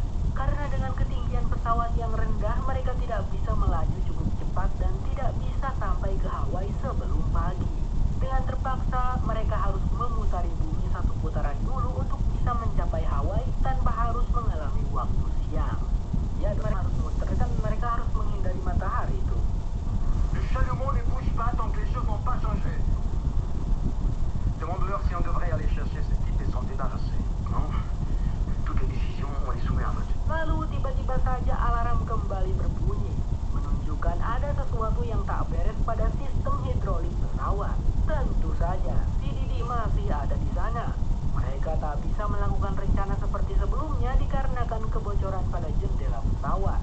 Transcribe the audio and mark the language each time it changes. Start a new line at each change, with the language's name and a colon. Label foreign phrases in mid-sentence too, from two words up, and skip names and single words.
Indonesian: Karena dengan ketinggian pesawat yang rendah, mereka tidak bisa melaju cukup cepat dan tidak bisa sampai ke Hawaii sebelum pagi. Dengan terpaksa, mereka harus memutari bumi satu putaran dulu untuk bisa mencapai Hawaii tanpa harus mengalami waktu siang. Ya, mereka harus muter kan mereka harus menghindari matahari itu.
French: Le chalumeau ne bouge pas tant que les choses n'ont pas changé. Demande-leur si on devrait aller chercher ce type et s'en débarrasser. Non. Toutes les décisions, on les soumet à vote.
Indonesian: Lalu tiba-tiba saja alarm kembali berbunyi, menunjukkan ada sesuatu yang tak beres pada sistem hidrolik pesawat. Tentu saja, si Didi masih ada di sana. Mereka tak bisa melakukan rencana seperti sebelumnya dikarenakan kebocoran pada jendela pesawat.